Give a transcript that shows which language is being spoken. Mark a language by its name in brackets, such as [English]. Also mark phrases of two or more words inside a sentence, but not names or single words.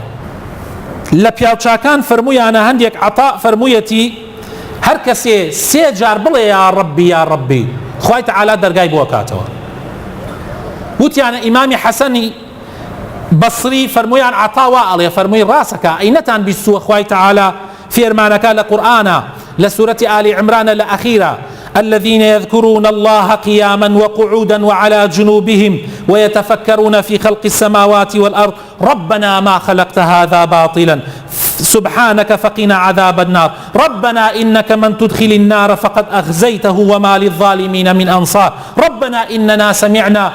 [Central Kurdish] لە پیاوچاکان فەرموویانە هەندێک عەطا فەرموویەتی هەر کەسێ سێ جار بڵێ [Arabic] یا ڕەبی یا ڕەبی، [Central Kurdish] خوای تەعالا دەرگای بۆ کاتەوە. وتیانە ئیمامی حەسەنی بەسری فەرموویان عەطا وا ئەڵێ، فەرمووی ڕاستەکە ئەینەتان بیستووە خوای تەعالا فێرمانەکە لە قورئانە لە سورەتی ئالی عیمرانە لە ئەخیرە [Arabic] الذين يذكرون الله قياما وقعودا وعلى جنوبهم ويتفكرون في خلق السماوات والأرض ربنا ما خلقت هذا باطلا سبحانك فقنا عذاب النار ربنا إنك من تدخل النار فقد أخزيته وما للظالمين من أنصار ربنا إننا سمعنا.